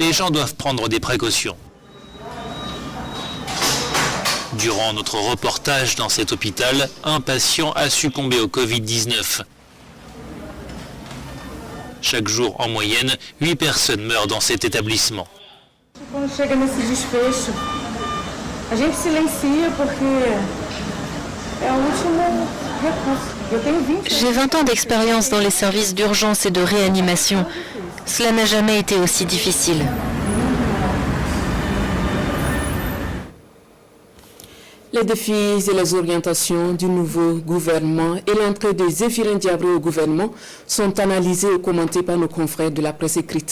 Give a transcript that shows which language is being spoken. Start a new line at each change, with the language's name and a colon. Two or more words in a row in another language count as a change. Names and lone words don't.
French: Les gens doivent prendre des précautions. Durant notre reportage dans cet hôpital, un patient a succombé au Covid-19. Chaque jour, en moyenne, 8 personnes meurent dans cet établissement.
Portuguese: Quando chega nesse desfecho, a gente silencia porque é o último recurso.
French: J'ai 20 ans d'expérience dans les services d'urgence et de réanimation. Cela n'a jamais été aussi difficile. Les défis et les orientations du nouveau gouvernement et l'entrée de Zéphirin Diabré au gouvernement sont analysés et commentés par nos confrères de la presse écrite.